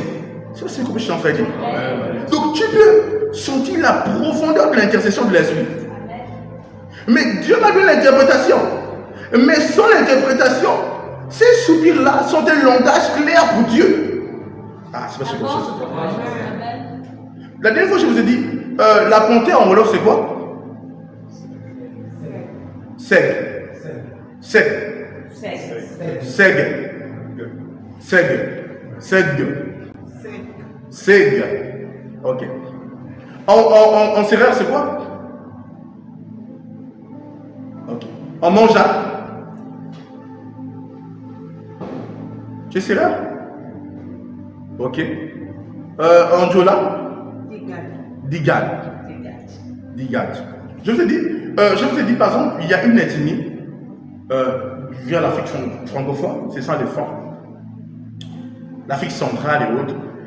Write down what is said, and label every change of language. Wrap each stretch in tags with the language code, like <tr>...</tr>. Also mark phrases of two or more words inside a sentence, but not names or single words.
<fr>C'est ce que je suis en train de dire. Donc tu peux sentir la profondeur de l'intercession de l'Esprit. Mais Dieu m'a donné l'interprétation. Mais sans l'interprétation, ces soupirs-là sont un langage clair pour Dieu. Ah, c'est pas ce que je sais. La dernière fois, je vous ai dit, la panthère en Wolof, c'est quoi?</fr> <wo>Seg. Seg. Seg. Seg. Seg. Seg. Ok.</wo> <fr>En sérère, c'est quoi? Ok. En mangeable. Tu es sérère? Ok. En Djola? Digad. Je vous ai dit, par exemple, il y a une ethnie via l'Afrique francophone, c'est ça les francs, l'Afrique centrale et autres.</fr>